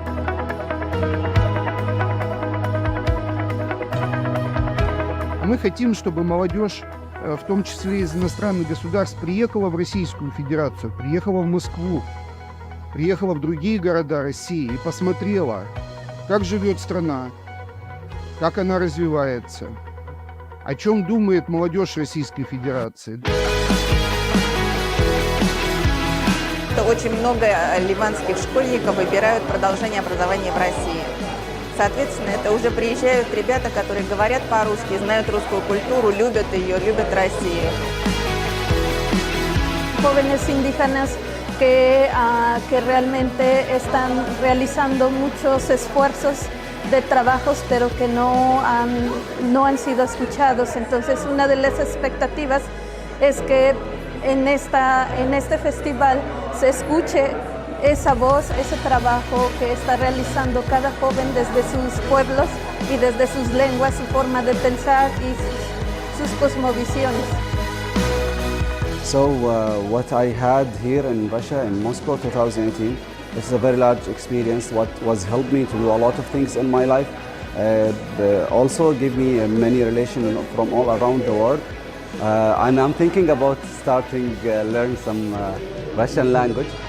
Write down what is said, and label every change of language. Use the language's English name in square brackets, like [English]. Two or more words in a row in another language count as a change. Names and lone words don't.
[Russian] Мы хотим, чтобы молодежь, в том числе из иностранных государств, приехала в Российскую Федерацию, приехала в Москву, приехала в другие города России и посмотрела, как живет страна, как она развивается, о чем думает молодежь Российской Федерации. Очень много ливанских школьников выбирают продолжение образования в России. Соответственно, это уже приезжают ребята, которые говорят по-русски, знают русскую культуру, любят ее, любят Россию. [Spanish] Jóvenes indígenas que realmente están realizando muchos esfuerzos de trabajos, pero que no han sido escuchados. Entonces, una de las expectativas es que en este festival se escuche esa voz, ese trabajo que está realizando cada joven desde sus pueblos y desde sus lenguas, su forma de pensar y sus cosmovisiones. [English] So what I had here in Russia, in Moscow 2018, this is a very large experience. What was helped me to do a lot of things in my life. Also give me many relations from all around the world. And I'm thinking about starting learn some Russian language.